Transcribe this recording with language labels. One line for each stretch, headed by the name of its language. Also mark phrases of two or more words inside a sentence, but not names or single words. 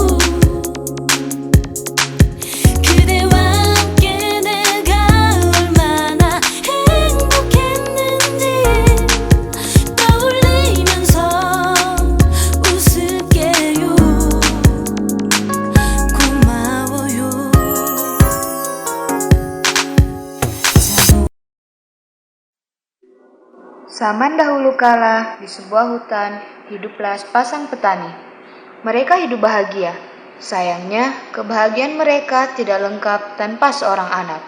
Korean: 그대와 함께 내가 얼마나 행복했는지 떠올리면서 웃을게요. 고마워요.
Indonesian: Zaman dahulu kala, di sebuah hutan, hiduplah sepasang petani. Mereka hidup bahagia. Sayangnya, kebahagiaan mereka tidak lengkap tanpa seorang anak.